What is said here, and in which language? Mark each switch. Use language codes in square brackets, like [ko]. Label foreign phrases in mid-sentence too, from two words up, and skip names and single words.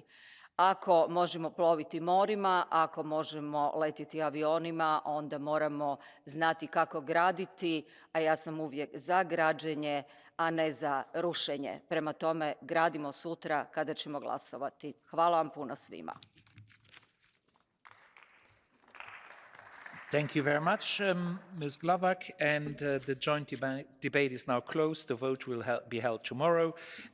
[hr] Ako možemo ploviti morima, ako možemo letjeti avionima, onda moramo znati kako graditi, a ja sam uvijek za građenje, a ne za rušenje. Prema tome, gradimo sutra kada ćemo glasovati. Hvala vam puno svima. [en] Thank you very much, Ms. Glavak, and the joint debate is now closed. The vote will be held tomorrow.